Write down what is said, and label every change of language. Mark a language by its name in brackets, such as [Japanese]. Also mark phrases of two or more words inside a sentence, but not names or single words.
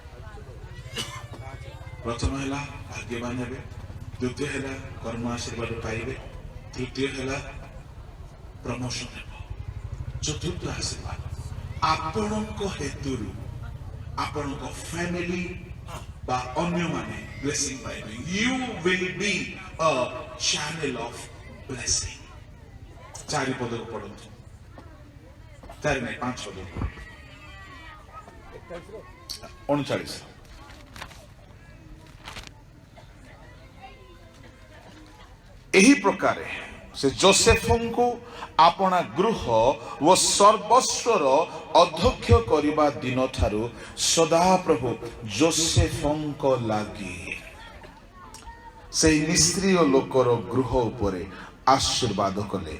[Odia] ପ୍ରଥମ ହେଲା ଭାଗ୍ୟବାନ ହେବେ, ଦ୍ୱିତୀୟ ହେଲା କର୍ମ ଆଶୀର୍ବାଦ ପାଇବେ, ତୃତୀୟ ହେଲା ପ୍ରମୋଶନ ହେବ, ଚତୁର୍ଥ ଆଶୀର୍ବାଦ ଆପଣଙ୍କ ହେତୁରୁ ଆପଣଙ୍କ ଫ୍ୟାମିଲି বা ଅନ୍ୟମାନେ ବ୍ଲେସିଂ ପାଇବେ। [English] You will be a channel of blessing। [Odia] 4 ପଦକୁ ପଢନ୍ତୁ, 4 ନାହିଁ 5 ପଦକୁ, 39। ଏହି ପ୍ରକାରେ ସେ ଯୋସେଫଙ୍କୁ ଆପଣା ଗୃହ ଓ ସର୍ବସ୍ୱର ଅଧ୍ୟକ୍ଷ କରିବା ଦିନ ଠାରୁ ସଦାପ୍ରଭୁ ଯୋସେଫଙ୍କ ଲାଗି ସେହି ନିଷ୍କ୍ରିୟ ଲୋକର ଗୃହ ଉପରେ ଆଶୀର୍ବାଦ କଲେ।